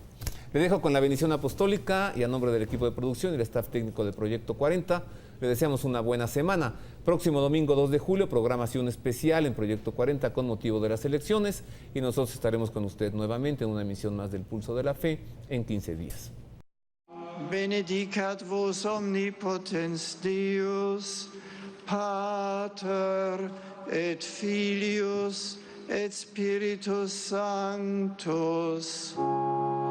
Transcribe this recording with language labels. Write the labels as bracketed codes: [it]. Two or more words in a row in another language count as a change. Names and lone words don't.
[es] Le dejo con la bendición apostólica y a nombre del equipo de producción y el staff técnico de Proyecto 40, le deseamos una buena semana. Próximo domingo 2 de julio, programación especial en Proyecto 40 con motivo de las elecciones y nosotros estaremos con usted nuevamente en una emisión más del Pulso de la Fe en 15 días. [la] Benedicat vos omnipotens Deus, Pater et Filius et Spiritus Sanctus.